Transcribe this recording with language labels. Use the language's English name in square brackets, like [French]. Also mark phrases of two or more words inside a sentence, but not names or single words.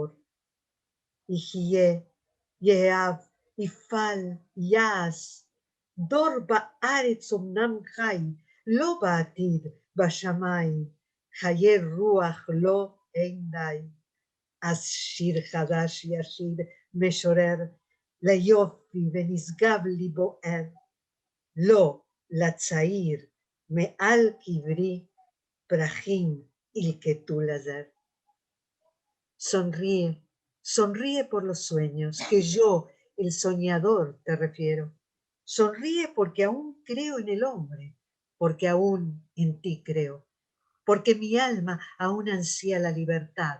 [Hebrew] יחיה, יאהב, יפעל, יעש, דור בארץ אמנם חי, לא בעתיד, בשמיים, חיי רוח לא אין די. אז שיר חדש ישיר משורר, ליופי ונשגב ליבו ער, לא לצעיר מעל קברי, פרחים ילקטו לזר. [Spanish] Sonríe, sonríe por los sueños, que yo, el soñador, te refiero. Sonríe porque aún creo en el hombre, porque aún en ti creo, porque mi alma aún ansía la libertad.